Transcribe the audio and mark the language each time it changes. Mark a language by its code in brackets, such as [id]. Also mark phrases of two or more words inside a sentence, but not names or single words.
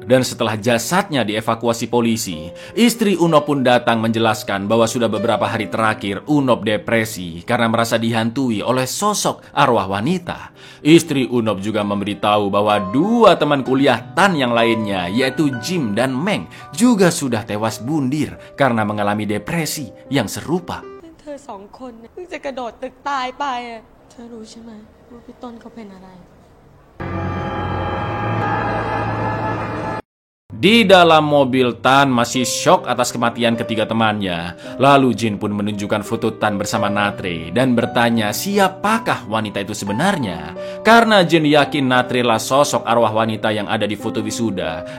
[id] Dan setelah jasadnya dievakuasi polisi, istri Unop pun datang menjelaskan bahwa sudah beberapa hari terakhir Unop depresi karena merasa dihantui oleh sosok arwah wanita. Istri Unop juga memberitahu bahwa dua teman kuliah Tan yang lainnya, yaitu Jim dan Meng, juga sudah tewas bundir karena mengalami depresi yang serupa. [th] เธอสองคนเพิ่งจะกระโดดตึกตายไปอ่ะเธอรู้ใช่ไหมว่าพี่ต้นเขาเป็นอะไร [id] Di dalam mobil, Tan masih syok atas kematian ketiga temannya. Lalu Jin pun menunjukkan foto Tan bersama Natre dan bertanya siapakah wanita itu sebenarnya. Karena Jin yakin Natre lah sosok arwah wanita yang ada di foto wisuda.